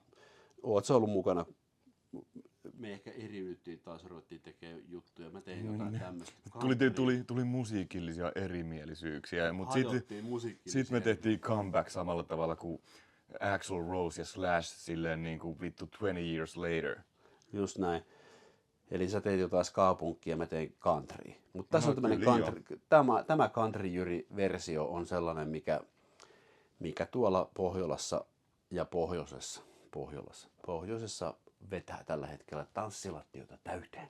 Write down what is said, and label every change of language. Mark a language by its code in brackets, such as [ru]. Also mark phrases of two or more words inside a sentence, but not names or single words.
[fi] Oot sä ollut mukana? Me ehkä eriydyttiin taas, ruvettiin tekemään juttuja. Mä tein jotain tämmöistä. Tuli musiikillisia erimielisyyksiä, mutta sitten me tehtiin comeback samalla tavalla kuin Axl Rose ja Slash silleen niin kuin vittu [en] 20 years later. [fi] Just näin. Eli sä teit jotain ska-punkkia ja mä tein countrya. Mutta tässä No, on tämmönen kyllä, country, tämä country-jyri-versio on sellainen, mikä tuolla Pohjolassa ja pohjoisessa vetää tällä hetkellä tanssilattiota täyteen.